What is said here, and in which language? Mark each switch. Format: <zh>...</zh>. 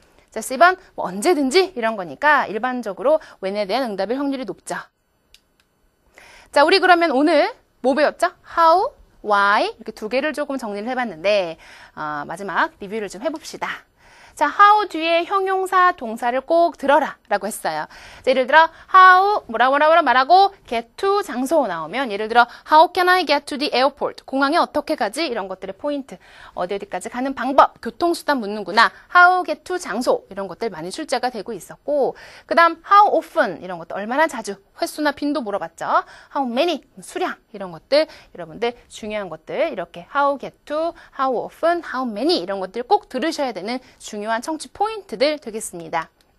<ko>자, C번 뭐 언제든지 이런 거니까 일반적으로 when에 대한 응답일 확률이 높죠. 자, 우리 그러면 오늘 뭐 배웠죠? how, why 이렇게 두 개를 조금 정리를 해봤는데 마지막 리뷰를 좀 해봅시다. 자, how 뒤에 형용사 동사를 꼭 들어라 라고 했어요. 자, 예를 들어 how 뭐라고 말하고 get to 장소 나오면 예를 들어</ko> <en>how can I get to the airport?</en> <ko>공항에 어떻게 가지? 이런 것들의 포인트. 어디까지 가는 방법, 교통수단 묻는구나. how get to 장소 이런 것들 많이 출제가 되고 있었고 그 다음 how often 이런 것도 얼마나 자주 횟수나 빈도 물어봤죠. how many 수량 이런 것들 여러분들 중요한 것들 이렇게 how get to, how often, how many 이런 것들 꼭 들으셔야 되는 중요한 청취 포인트들 되겠습니다.</ko>